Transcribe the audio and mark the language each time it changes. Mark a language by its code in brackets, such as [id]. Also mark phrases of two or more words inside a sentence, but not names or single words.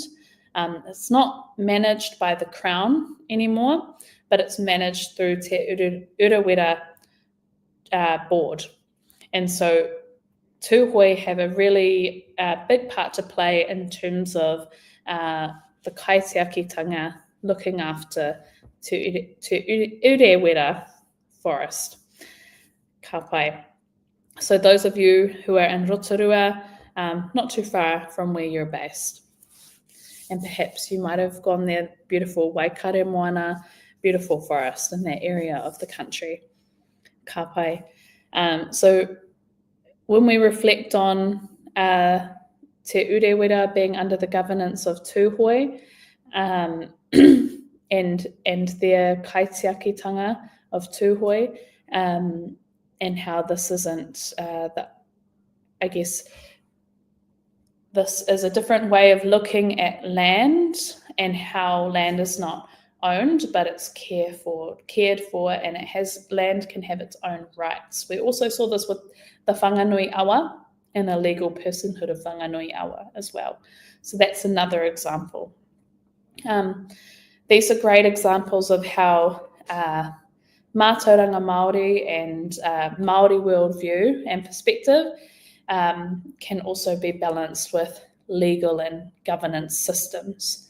[en] It's not managed by the Crown anymore, but it's managed through Te Urewera board. And so Tūhoe have a really big part to play in terms of the kaitiakitanga looking after Te Urewera forest. [mi] Ka pai. [en] So those of you who are in Rotorua, not too far from where you're based. and perhaps you might have gone there, beautiful Waikare Moana, beautiful forest in that area of the country. [mi] Ka pai. [en] So when we reflect on Te Urewera being under the governance of Tūhoi, and their kaitiakitanga of Tūhoi, and how this isn't, I guess, this is a different way of looking at land and how land is not owned, but it's cared for, and land can have its own rights. We also saw this with the whanganui awa and a legal personhood of whanganui awa as well. So that's another example. These are great examples of how [mi] mātauranga Māori [en] and Māori worldview and perspective can also be balanced with legal and governance systems.